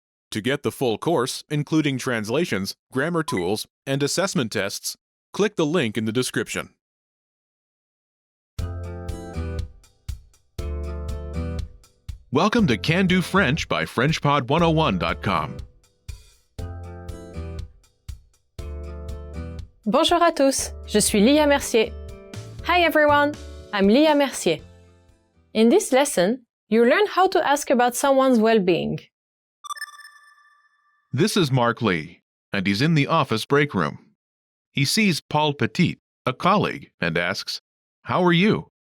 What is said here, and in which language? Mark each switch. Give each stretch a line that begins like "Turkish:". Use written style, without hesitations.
English: To get the full course, including translations, grammar tools, and assessment tests, click the link in the description. Welcome to Can Do French by FrenchPod101.com.
French: Bonjour à tous, je suis Lia Mercier.
English: Hi everyone, I'm Lia Mercier. In this lesson, you learn how to ask about someone's well-being. This is Mark Lee, and he's in the office break room. He sees Paul Petit, a colleague, and asks, "How are you?"